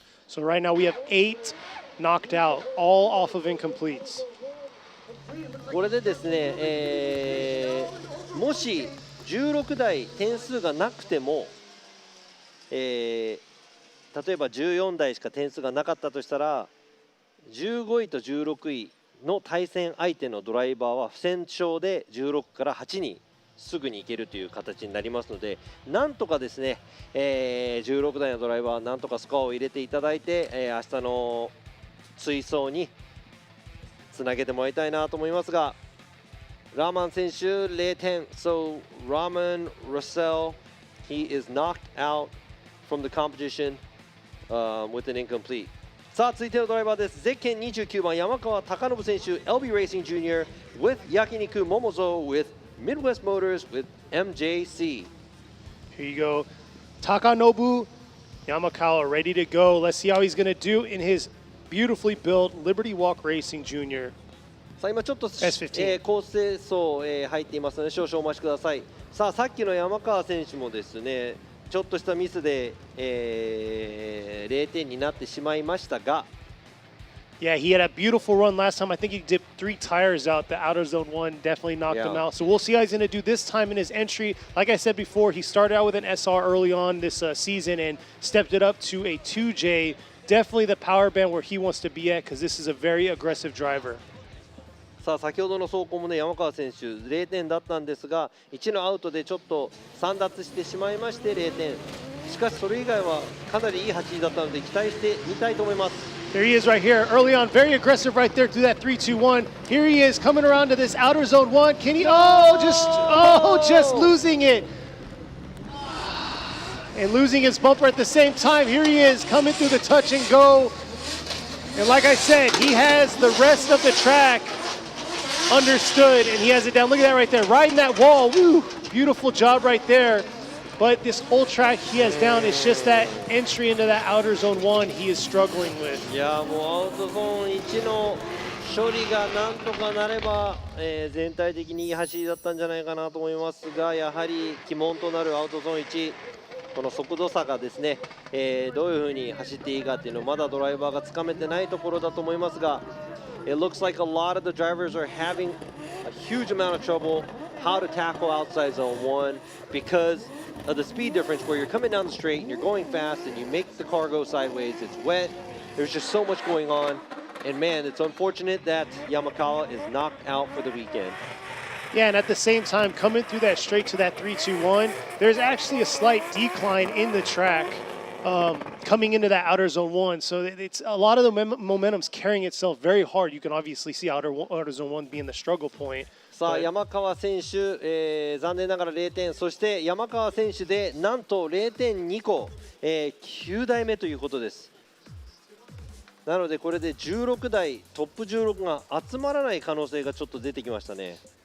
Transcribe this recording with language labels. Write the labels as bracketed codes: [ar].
[en] So right now we have 8 knocked out, all off of incompletes. [ja] これでですね、もし16台点数がなくても、例えば14台しか点数がなかったとしたら、 15位と16位の対戦相手のドライバーは不戦勝で16から8にすぐに行けるという形になりますので、なんとかですね、16台のドライバーはなんとかスコアを入れていただいて、明日の追走につなげてもらいたいなと思いますが、ラーマン選手0点。 [en] So Rahman Russell, he is knocked out from the competition with an incomplete. [ja] さあ続いてのドライバーです。ゼッケン29番山川貴信選手 LB Racing Jr. [en] with 焼肉モモゾ with Midwest Motors with MJC. Here you go. Takanobu Yamakawa ready to go. Let's see how he's going to do in his beautifully built Liberty Walk Racing Jr. [ja] さあ今ちょっと、 S15 構成層、入っていますので少々お待ちください。さあさっきの山川選手もですね、ちょっとしたミスで、0点になってしまいましたが、 [en] Yeah, he had a beautiful run last time. I think he dipped 3 tires out. The outer zone 1 definitely knocked him out. So we'll see how he's going to do this time in his entry. Like I said before, he started out with an SR early on this season and stepped it up to a 2J. Definitely the power band where he wants to be at because this is a very aggressive driver. [ja] さあ先ほどの走行もね山川選手0点だったんですが1のアウトでちょっと散奪してしまいまして0点しかしそれ以外はかなりいい走りだったので期待してみたいと思います。 [en] There he is right here, early on, very aggressive right there through that 3-2-1. Here he is coming around to this outer zone one. Can he? Just losing it. And losing his bumper at the same time. Here he is coming through the touch and go. And like I said, he has the rest of the track understood and he has it down. Look at that right there, riding that wall. Woo, beautiful job right there. But this whole track he has down. It's just that entry into that outer zone one he is struggling with. [ja] いやもうアウトゾーン1の処理がなんとかなれば、全体的にいい走りだったんじゃないかなと思いますが [en] やはり鬼門となるアウトゾーン1この速度差がですね、どういうふうに走っていいかっていうのをまだドライバーがつかめてないところだと思いますが It looks like a lot of the drivers are having a huge amount of trouble how to tackle outside zone 1 because of the speed difference where you're coming down the straight and you're going fast and you make the car go sideways. It's wet. There's just so much going on. And man, it's unfortunate that Yamakawa is knocked out for the weekend. Yeah, and at the same time, coming through that straight to that 3-2-1, there's actually a slight decline in the track coming into that outer zone one. So it's a lot of the momentum's carrying itself very hard. You can obviously see outer zone one being the struggle point. [ja] さあ山川選手、残念ながら0点そして山川選手でなんと 0.2 個、9台目ということですなのでこれで16台トップ16が集まらない可能性がちょっと出てきましたね